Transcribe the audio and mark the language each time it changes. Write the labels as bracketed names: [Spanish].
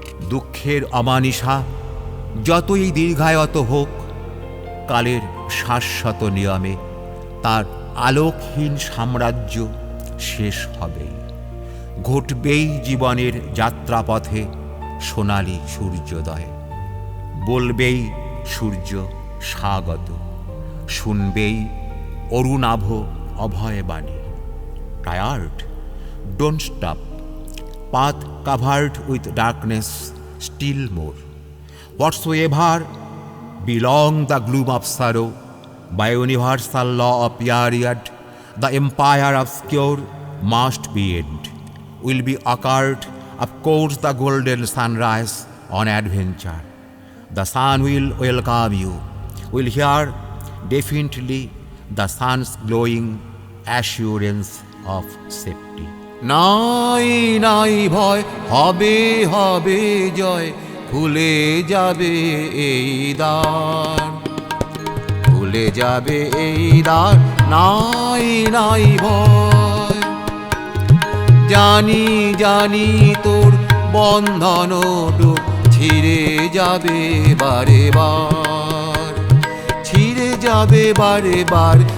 [Bangla] দুঃখের অমানিসা যতই দীর্ঘায়ত হোক, কালের শাশ্বত নিয়মে তার আলোকহীন সাম্রাজ্য শেষ হবেই। ঘটবেই জীবনের যাত্রাপথে সোনালি সূর্যোদয়। বলবেই সূর্য স্বাগত, শুনবেই অরুণাভ অভয় বাণী। [English] Tired? Don't stop. Path covered with darkness still more. Whatsoever belong the gloom of sorrow, by universal law of period, the empire obscure must be end. Will be occurred, of course, the golden sunrise on adventure. The sun will welcome you, will hear definitely the sun's glowing assurance of safety. [Bangla] নাই নাই ভয়, হবে হবে জয়, খুলে যাবে এই দ্বার, খুলে যাবে এই দ্বার। নাই নাই ভয়, জানি জানি তোর বন্ধন ডুব ছিঁড়ে যাবে বারে বার, ছিঁড়ে যাবে বারে বার।